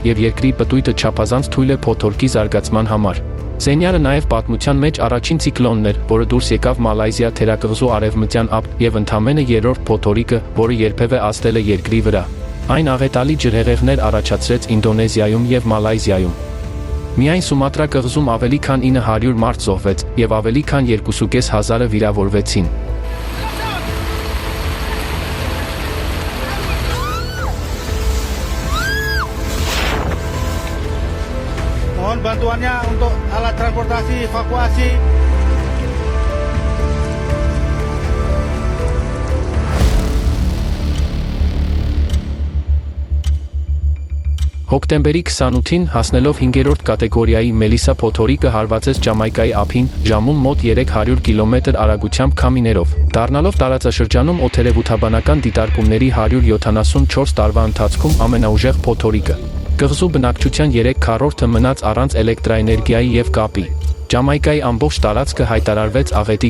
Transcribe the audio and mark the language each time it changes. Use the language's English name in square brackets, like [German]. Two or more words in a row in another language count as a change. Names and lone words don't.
[Armenian] եւ երկրի պտույտը չափազանց թույլ է փոթորկի զարգացման համար։ Սենյարը նաև պատմության մեջ առաջին ցիկլոնն էր, որը դուրս եկավ Մալայզիա թերակղզու արևմտյան ափ եւ ընդամենը երրորդ փոթորիկը, որը երբևէ ազդել է երկրի վրա։ Այն աղետալի ջրհեղեղներ առաջացրեց Ինդոնեզիայում եւ Մալայզիայում։ Միայն Սումատրա կղզում ավելի քան 900 մարդ զոհվեց եւ ավելի քան 2,500-ը վիրավորվեցին։ [Indonesian] Mohon bantuannya untuk alat transportasi evakuasi. [Armenian] Հոկտեմբերի 28-ին հասնելով 5-րդ կատեգորիայի Մելիսա փոթորիկը հարվածեց Ջամայկայի ափին, ժամում մոտ 300 կիլոմետր արագությամբ քամիներով, դառնալով տարածաշրջանում օդերևութաբանական դիտարկումների 174 տարվա ընթացքում ամենաուժեղ փոթորիկը։ Կղզու բնակչության 3/4-ը մնաց առանց էլեկտրաէներգիայի եւ կապի։ Ջամայկայի ամբողջ տարածքը հայտարարվեց աղետի